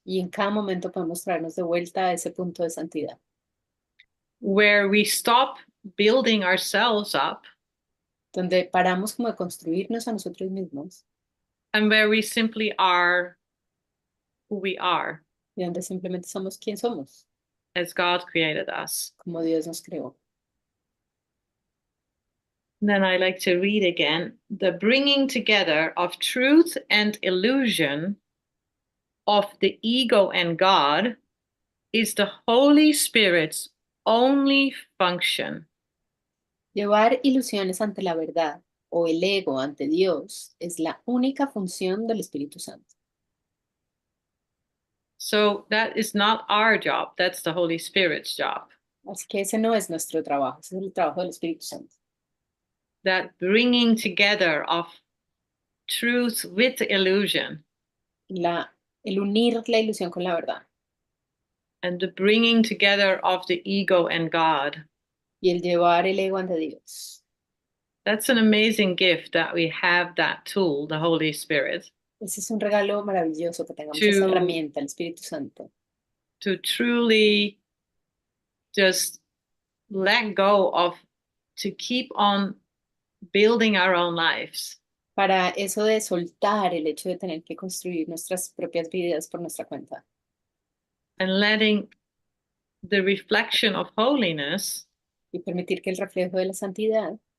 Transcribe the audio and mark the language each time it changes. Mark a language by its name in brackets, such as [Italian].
[Spanish] Y en cada momento podemos traernos de vuelta a ese punto de santidad. [English] Where we stop building ourselves up. [Spanish] Donde paramos como de construirnos a nosotros mismos. [English] and where we simply are who we are [Spanish] y donde simplemente somos quien somos, [English] as God created us. [Spanish] como Dios nos creó. [English] Then I like to read again. The bringing together of truth and illusion, of the ego and God, is the Holy Spirit's only function. [Spanish] Llevar ilusiones ante la verdad o el ego ante Dios es la única función del Espíritu Santo. [English] So that is not our job. That's the Holy Spirit's job. [Spanish] Así que ese no es nuestro trabajo, ese es el trabajo del Espíritu Santo. [English] That bringing together of truth with illusion, [Spanish] El unir la ilusión con la verdad [English] and the bringing together of the ego and God. [Spanish] y el llevar el ego ante Dios. [English] That's an amazing gift that we have that tool, the Holy Spirit, [Spanish] Ese es un regalo maravilloso que tengamos esa herramienta, el Espíritu Santo, [English] to truly just let go of, to keep on building our own lives. [Spanish] para eso de soltar el hecho de tener que construir nuestras propias vidas por nuestra cuenta. [English] And letting the reflection of holiness [Spanish] Y permitir que el reflejo de la santidad